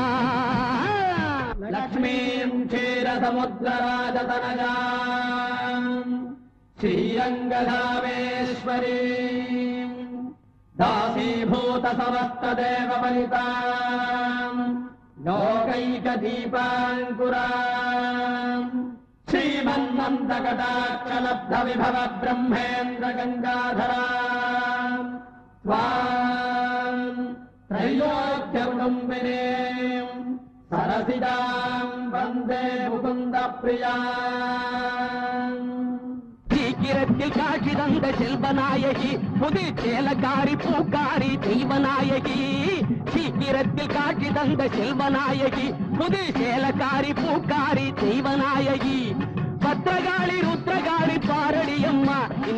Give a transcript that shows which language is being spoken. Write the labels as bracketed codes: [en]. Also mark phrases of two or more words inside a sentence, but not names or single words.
[sa] लक्ष्मीं क्षीरसमुद्रराजतनयां श्रीरङ्गधामेश्वरीम् दासीभूत समस्तदेव वनिताम् लोकैकदीपाङ्कुराम् श्रीमन्मन्दकटाक्षलब्धविभव ब्रह्मेन्द्र गङ्गाधराम् त्वाम् त्रैलोक्यकुटुम्बिनीम् सरसिजाम् वन्दे मुकुन्दप्रियाम् [ta] சீக்கிரத்தில் காட்சி தந்த செல்வநாயகி புது சேலக்காரி பூக்காரி தெய்வநாயகி சீக்கிரத்தில் காட்சி தந்த செல்வநாயகி புது சேலக்காரி பூக்காரி தெய்வநாயகி பத்திரகாளி ருத்ரகாளி பாரடியம்மா இந்த